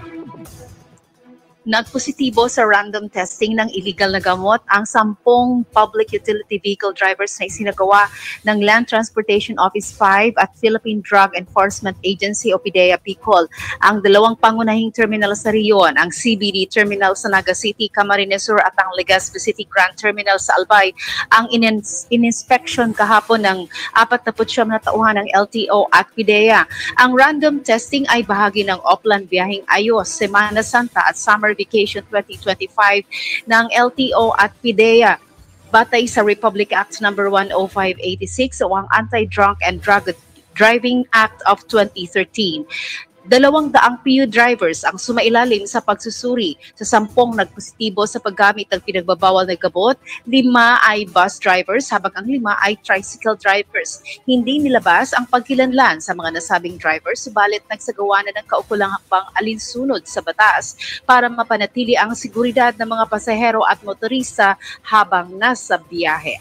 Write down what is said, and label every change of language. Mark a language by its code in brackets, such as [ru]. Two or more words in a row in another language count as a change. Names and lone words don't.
[tl] Nagpositibo sa [en] random testing [tl] ng illegal na gamot ang 10 [en] public utility vehicle drivers [tl] na isinagawa ng Land Transportation Office 5 at Philippine Drug Enforcement Agency o PDEA Bicol. Ang dalawang pangunahing terminal sa riyon, ang CBD Terminal sa Naga City, Camarines Sur at ang Legazpi City Grand Terminal sa Albay, ang in-inspection kahapon ng 49 na tauhan ng LTO at PDEA. Ang [en] random testing [tl] ay bahagi ng Oplan Biyaheng Ayos, Semana Santa at Summer Vacation 2025 ng LTO at PDEA. Batay sa Republic Act No. 10586 o ang Anti-Drunk and Drug Driving Act of 2013. 200 [en] PU drivers [tl] ang sumailalim sa pagsusuri sa 10 nagpositibo sa paggamit ng pinagbabawal na gamot. 5 ay [en] bus drivers [tl] habang ang 5 ay [en] tricycle drivers. [tl] Hindi nilabas ang pagkilanlan sa mga nasabing drivers, subalit nagsagawa na ng kaukulang hakbang alinsunod sa batas para mapanatili ang seguridad ng mga pasahero at motorista habang nasa biyahe.